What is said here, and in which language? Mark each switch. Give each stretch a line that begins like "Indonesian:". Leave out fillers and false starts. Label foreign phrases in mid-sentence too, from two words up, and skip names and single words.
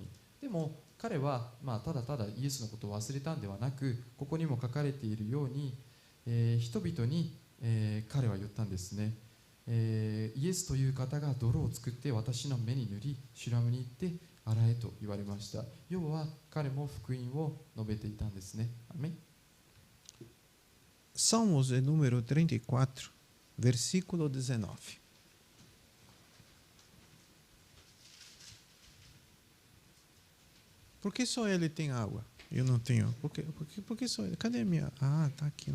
Japanese: でも彼は、ただただイエスのことを忘れたんではなく、ここにも書かれているように、人々に、彼は言ったんですね。イエスという方が泥を作って私の目に塗り、シュラムに行って洗えと言われました。要は彼も福音を述べていたんですね。アメン。
Portuguese: Salmos de número 34, versículo 19. Por que só ele tem água? Eu não tenho. Por que só ele? Cadê a minha? Ah, tá aqui.